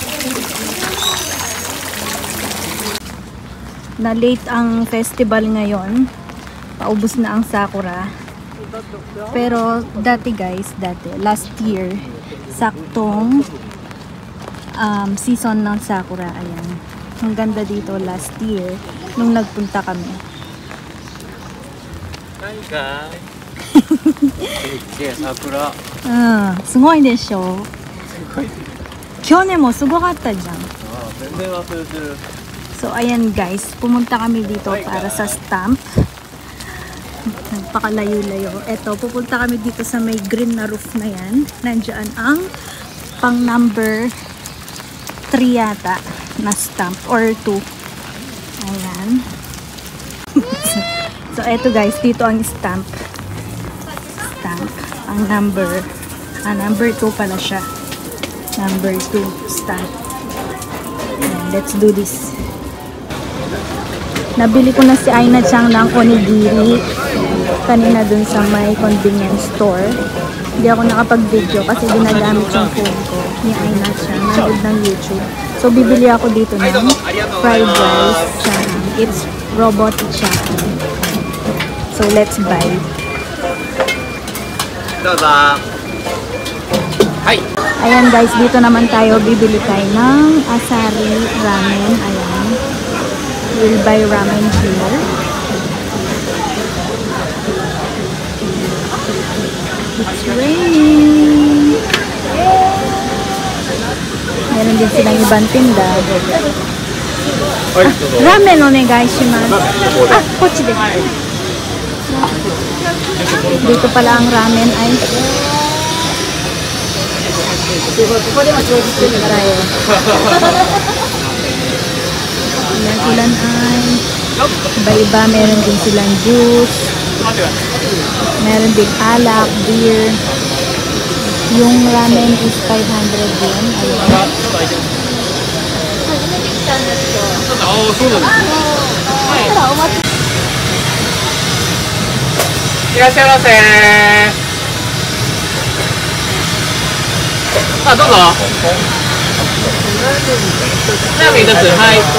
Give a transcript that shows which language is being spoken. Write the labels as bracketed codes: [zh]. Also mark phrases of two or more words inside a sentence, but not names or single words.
[tl] Na late ang festival ngayon. Paubos na ang sakura. Pero dati [en] last year, [tl] saktong season ng sakura. Ayan. Ang ganda dito [en] last year [tl] nung nagpunta kami. Sakura. [ja] すごいでしょ。去年もすごかったじゃん。 [tl] So ayan guys, pumunta kami dito para sa stamp. Nagpakalayo-layo. Eto, pupunta kami dito sa may green na roof na yan. Nandiyan ang pang number 3 yata na stamp or 2. Ayan. So eto guys, dito ang stamp. Ang number 2 pala siya. Number 2 stamp. Ayan, [en] let's do this. [tl] Nabili ko na si Aina Chang ng onigiri kanina dun sa may convenience store. Hindi ako nakapag-video kasi ginagamit yung phone ko ni Aina Chang nanood ng YouTube. So bibili ako dito ng [en] fried rice [tl] chang. [en] It's robot chang. So let's buy. [tl] Ayan guys, dito naman tayo bibili tayo ng asari ramen. Ayan. [en] We'll buy ramen here. It's raining. [tl] Meron din silang ibang tinda. [ja] ラーメンお願いします. あ、こっちです. [tl] Dito pala ang ramen ay tayo. Ulan ay iba-iba. Meron din silang juice. Meron din alak, beer. Yung ramen is 500 yen. Ayan. [ja] Ah, どうぞ。ラーメン一つ、はい。